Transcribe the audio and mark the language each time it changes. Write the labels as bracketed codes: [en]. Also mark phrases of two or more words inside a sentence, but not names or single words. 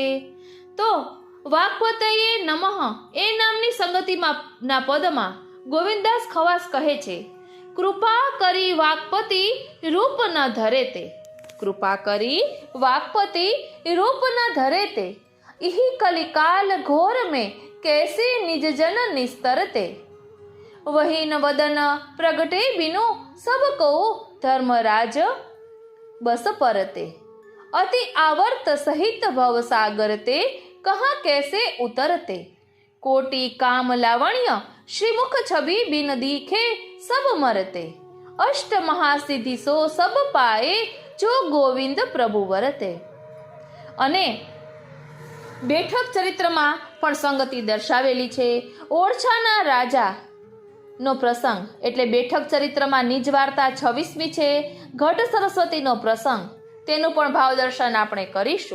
[gu] તો વાકપતયે નમઃ એ નામની સંગતિમાં ના પદમાં ગોવિંદાસ ખવાસ કહે છે, કૃપા કરી વાકપતિ રૂપ ન ધરે તે, કૃપા કરી વાકપતિ રૂપ ન ધરે તે, [bra] इहि कलिकाल घोर में कैसे निज जन निस्तरते, वही न वदन प्रगटे बिनु सब को धर्मराज बस परते. अति आवर्त सहित भव सागर ते कहाँ कैसे उतरते। कोटि काम लावण्य श्रीमुख छवि बिन दीखे सब मरते। अष्ट महासिद्धि सो सब पाए जो गोविंद प्रभु वरते। [gu] અને બેઠક ચરિત્રમાં પણ સંગતિ દર્શાવેલી છે. ઓરછાના રાજા નો પ્રસંગ એટલે બેઠક ચરિત્રમાં નિજ વાર્તા 26મી છે. ઘટ સરસ્વતીનો પ્રસંગ તેનું પણ ભાવ દર્શન આપણે કરીશું.